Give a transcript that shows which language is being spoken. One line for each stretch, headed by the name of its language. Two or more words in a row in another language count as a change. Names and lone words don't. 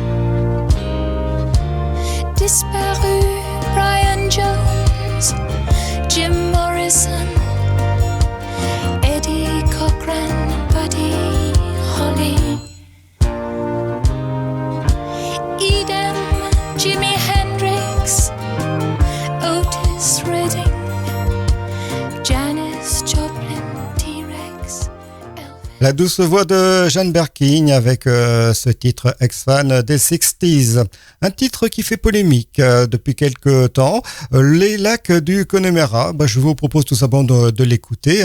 French: Disparu Brian Jones, Jim Morrison, Eddie Cochran, Buddy Holly. Idem Jimi Hendrix, Otis Redding, Janis Joplin, T-Rex, Elvis. La douce voix de Jeanne Birkin avec ce titre ex-fan des 60s. Un titre qui fait polémique depuis quelques temps. Les lacs du Connemara. Je vous propose tout simplement de l'écouter.